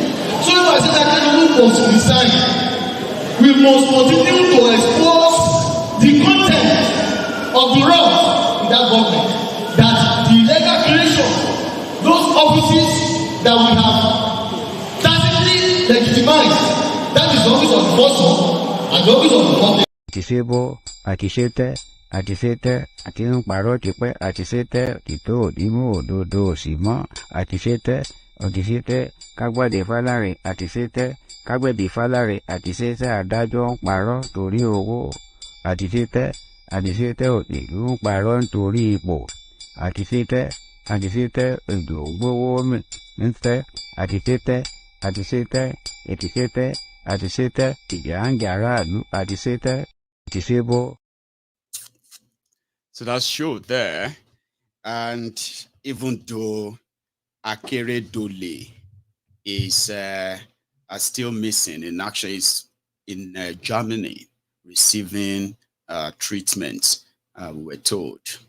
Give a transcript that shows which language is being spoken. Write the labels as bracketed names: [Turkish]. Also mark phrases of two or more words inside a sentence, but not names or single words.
[English] So if I say that Kaniwood must resign, we must continue to expose the content of the wrong in that government. That the legal creation, those offices that we have tacitly legitimized, that is the office of the person and the office of the public. [Yoruba] àtisebo, àtisete, àtisete, àti ń parọ́ tipẹ́, àtisete, òtítọ́ òdìmú òdodo òsì mọ́, àtisete, òtítẹ́, kágbàdé fálárì, àtisete, kágbẹ̀bí fálárì, àtisete, adájọ́ ń parọ́ torí owó, àtisete, àtisete, òtìlú ń parọ́ nítorí ipò, àtisete, àtisete, èdò gbówó mi ń tẹ́, àtisete, àtisete, ètisete, àtisete, ìjà ń jà aráàlú, àtisete, àtisebo. [English] So that's show there. And even though Akeredole is still missing, in action is in Germany receiving treatment, we were told.